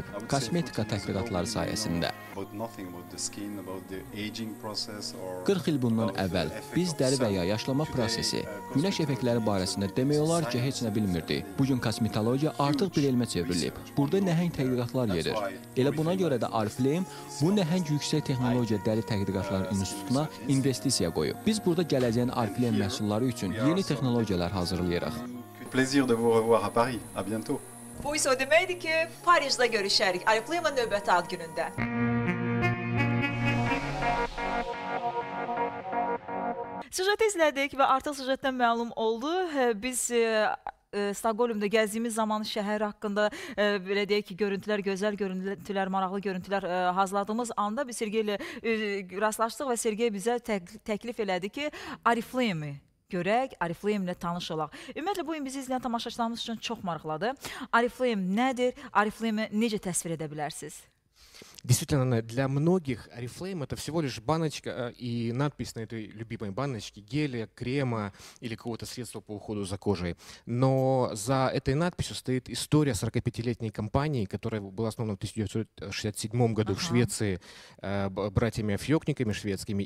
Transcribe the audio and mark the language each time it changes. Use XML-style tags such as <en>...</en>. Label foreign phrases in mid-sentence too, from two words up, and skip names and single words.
<az>Kosmetika tədqiqatları sayəsində. 40 il bundan əvvəl biz dəri və ya yaşlama prosesi, günəş effektləri barəsində demək olar ki, heç nə bilmirdik. Bugün kosmetologiya artıq bir elmə çevrilib. Burada nəhəng tədqiqatlar gedir. Elə buna görə də Oriflame bu nəhəng yüksək texnologiya dəri tədqiqatları institutuna investisiya qoyub. Biz burada gələcəyin Oriflame məhsulları üçün yeni texnologiyalar hazırlayırıq.</az> <fr>Plaisir de vous revoir à Paris. À bientôt.</fr> <az>Bu isə o deməkdir ki, Parisdə görüşərik Oriflame-in növbəti ad günündə. Süjeti izlədik və artıq süjetdən məlum oldu. Biz Stokholmda gəzdiyimiz zaman şəhər haqqında belə deyək ki, görüntülər, gözəl görüntülər, maraqlı görüntülər hazırladığımız anda biz Sergey ilə rastlaşdıq və Sergey bizə təklif elədi ki, Oriflame-i görək, Oriflame ilə tanış olaq. Ümumiyyətlə, bu gün bizi izləyən tamaşaçılarımız üçün çox maraqlıdır. Oriflame nədir? Oriflame-i necə təsvir edə bilərsiniz?</az> <ru>Действительно, для многих Oriflame это всего лишь баночка и надпись на этой любимой баночке геля, крема или какого-то средства по уходу за кожей. Но за этой надписью стоит история 45-летней компании, которая была основана в 1967 году в Швеции братьями-афьёкниками шведскими.</ru>